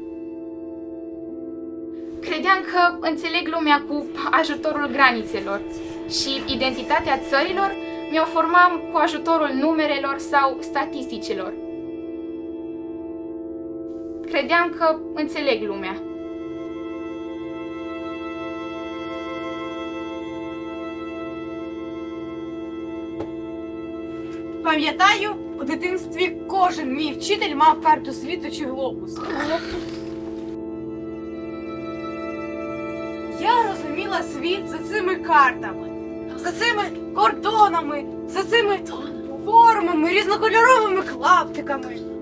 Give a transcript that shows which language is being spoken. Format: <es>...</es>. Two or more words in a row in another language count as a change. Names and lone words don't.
<ro>Credeam că înțeleg lumea cu ajutorul granițelor și identitatea țărilor mi-o formam cu ajutorul numerelor sau statisticilor. Credeam că înțeleg lumea.</ro> <uk>Пам'ятаю, у дитинстві кожен мій вчитель мав карту світу чи глобус. Я розуміла світ за цими картами, за цими кордонами, за цими формами, різнокольоровими клаптиками.</uk>